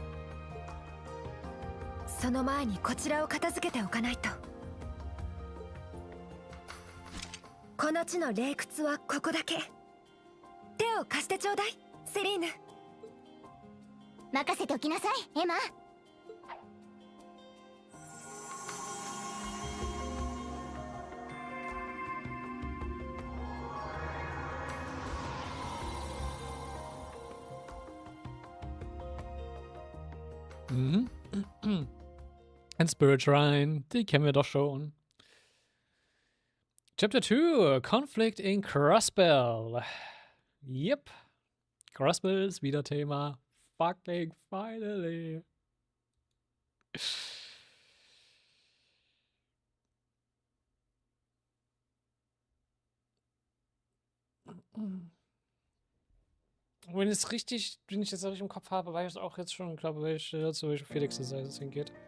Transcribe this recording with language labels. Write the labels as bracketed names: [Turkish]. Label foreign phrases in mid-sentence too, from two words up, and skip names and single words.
[Japanese] その前にこちらを片付けておかないと。この地の霊窟はここだけ。手を貸してちょうだい、セリーヌ。任せておきなさい、エマ。 Mhm. [German] Ein [English] Spirit Shrine, [German] die kennen wir doch schon. [English] Chapter 2, Conflict in Crossbell. Yep. [German] Crossbell ist wieder Thema. [English] Fucking finally. [German] Wenn ich das richtig im Kopf habe, weiß ich auch jetzt schon, glaube ich, zu welcher Felix es hingeht.